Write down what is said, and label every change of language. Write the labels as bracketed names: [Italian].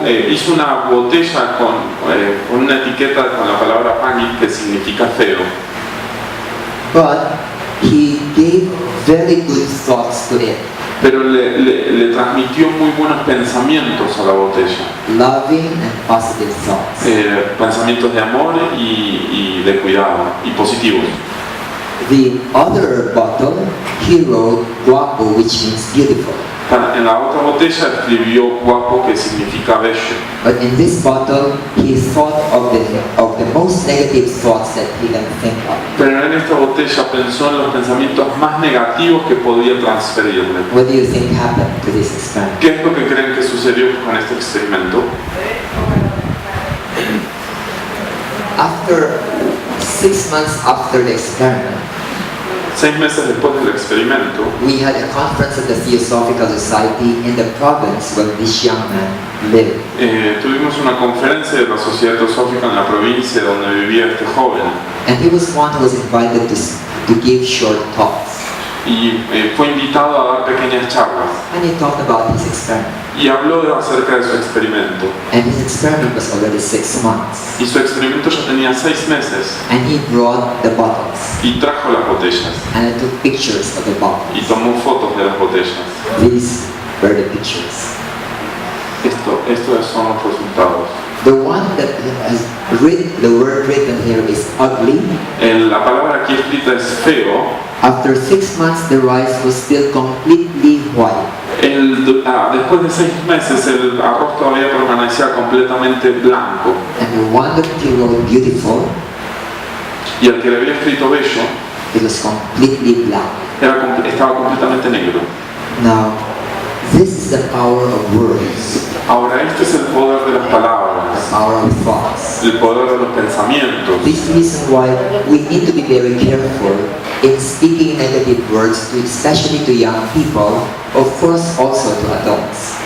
[Spanish] Hizo una botella con una etiqueta con la palabra pangit que significa feo. [English] But he gave very good thoughts to it. [Spanish] Pero le transmitió muy buenos pensamientos a la botella. [English] Loving and positive thoughts. [Spanish] Pensamientos de amor y de cuidado, y positivos. [English] The other bottle, he wrote guapo, which means beautiful. [Spanish] En la otra botella escribió guapo, que significa bello. [English] But in this bottle, he thought of the most negative thoughts that he can think of. [Spanish] Pero en esta botella pensó en los pensamientos más negativos que podía transferirle. [English] What do you think happened to this experiment? [Spanish] ¿Qué es lo que creen que sucedió con este experimento? [English] After 6 months after the experiment, [Spanish] 6 meses después del experimento, [English] we had a conference of the Teosófico Society in the province where this young man lived. [Spanish] tuvimos una conferencia de la Sociedad Teosófica en la provincia donde vivía este joven. [English] And he was one who was invited to give short talks. [Spanish] Y fue invitado a dar pequeñas charlas. [English] And he talked about his experiment. [Spanish] Y habló acerca de su experimento. [English] And his experiment was already 6 months. [Spanish] Y su experimento ya tenía 6 meses. [English] And he brought the bottles. [Spanish] Y trajo las botellas. [English] And he took pictures of the bottles. [Spanish] Y tomó fotos de las botellas. [English] These were the pictures. [Spanish] Estos son los resultados. [English] The one that has the word written here is ugly. [Spanish] La palabra aquí escrita es feo. [English] After 6 months, the rice was still completely white. [Spanish] Después de 6 meses, el arroz todavía permanecía completamente blanco. [English] And the one that he wrote beautiful, [Spanish] y el que le había escrito bello, [English] it was completely black. [Spanish] Estaba completamente negro. [English] Now, this is the power of words. [Spanish] Ahora, este es el poder de las palabras. [English] The power of thoughts. [Spanish] El poder de los pensamientos. [English] This is why we need to be very careful in speaking negative words, especially to young people, of course also to adults.